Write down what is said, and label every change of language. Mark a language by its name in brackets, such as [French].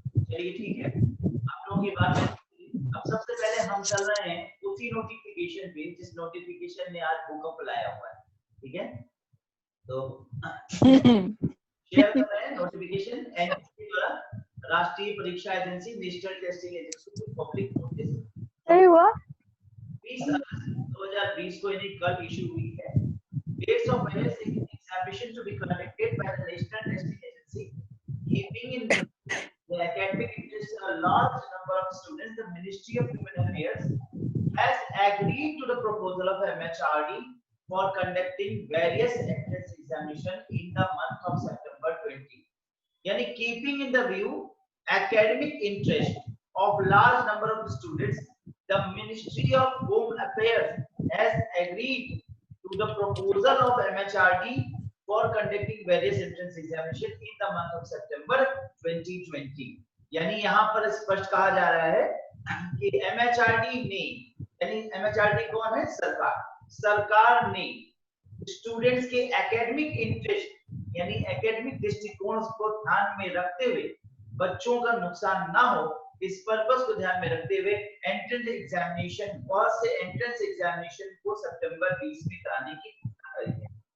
[Hindi] चलिए ठीक है, आप लोगों की बात है। अब सबसे पहले हम चल रहे हैं उसी नोटिफिकेशन पे जिस नोटिफिकेशन ने आज भूकंप लाया हुआ है, ठीक है? तो शेयर कर रहे हैं नोटिफिकेशन एनटीए द्वारा, राष्ट्रीय परीक्षा agency, national testing agency public notice 20 अगस्त 2020 को इन्हें कल इशू हुई है। [English] Dates of various examination to be conducted by the National Testing Agency keeping in the academic interest of a large number of students, the Ministry of Human Affairs has agreed to the proposal of MHRD for conducting various entrance examinations in the month of September 20. Yani keeping in the view academic interest of large number of students, the Ministry of Home Affairs has agreed to the proposal of MHRD for conducting various entrance examinations in the month of September 2020। [Hindi] यानी यहाँ पर स्पष्ट कहा जा रहा है कि MHRD ने, यानी MHRD कौन है? सरकार ने स्टूडेंट्स के एकेडमिक इंटरेस्ट यानी एकेडमिक दृष्टिकोण को ध्यान में रखते हुए, बच्चों का नुकसान ना हो इस पर्पस को ध्यान में रखते हुए एंट्रेंस एग्जामिनेशन को सितंबर 20 में कराने की घोषणा करी है।